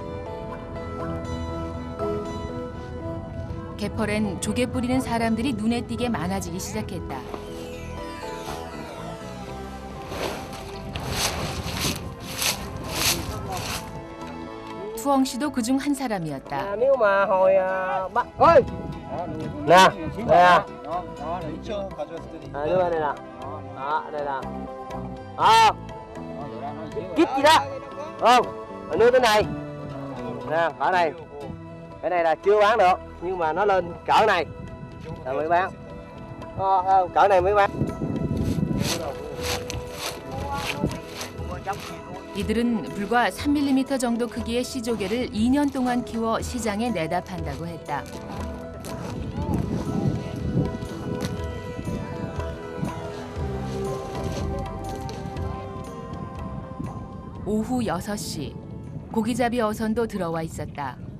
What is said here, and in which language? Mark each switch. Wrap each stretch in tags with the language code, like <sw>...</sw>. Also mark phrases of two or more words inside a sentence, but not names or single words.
<ko>개펄엔 조개 뿌리는 사람들이 눈에 띄게 많아지기 시작했다. 투엉 씨도 그중 한 사람이었다.</ko> <vi>Nếu mà hồi bắt ơi nè nè đưa đây nè đó đây nè kít gì đó không đưa tới này nè cỡ này, cái này là chưa bán được nhưng mà nó lên cỡ này rồi mới bán, cỡ này mới bán.</vi> <ko>이들은 불과 3mm 정도 크기의 씨조개를 2년 동안 키워 시장에 내다 판다고 했다. 오후 6시, 고기잡이 어선도 들어와 있었다.</ko>